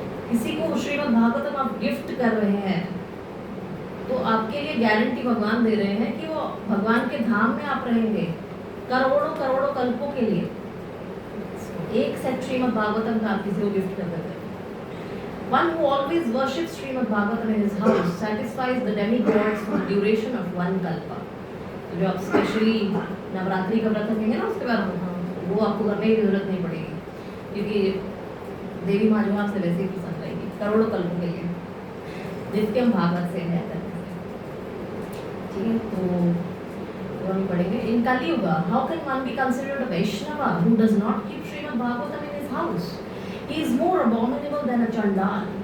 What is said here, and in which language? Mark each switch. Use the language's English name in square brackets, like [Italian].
[Hindi] किसी को श्रीमद् भागवतम आप गिफ्ट कर रहे हैं तो आपके लिए गारंटी भगवान दे रहे हैं कि वो भगवान के धाम में आप रहेंगे करोड़ों करोड़ों कल्पों के लिए। एक सेट श्रीमद् भागवतम का आप किसी को गिफ्ट कर देते हैं। [English] One who always worships Srimad Bhagavatam in his house satisfies the demigods for the duration of one kalpa. [Hindi] तो जो आप स्पेशली नवरात्रि का व्रत रखेंगे ना उसके बाद वो आपको करने की जरूरत नहीं पड़ेगी क्योंकि देवी माँ जो आपसे वैसे ही पसंद रहेगी करोड़ों कल्पों के लिए। नित्यम भागवत से है करके। ठीक है, तो हम पढ़ेंगे [English] In Kalyug how can one be considered a Vaishnav who does not keep Shrimad Bhagavatam in his house, he is more abominable than a chandal.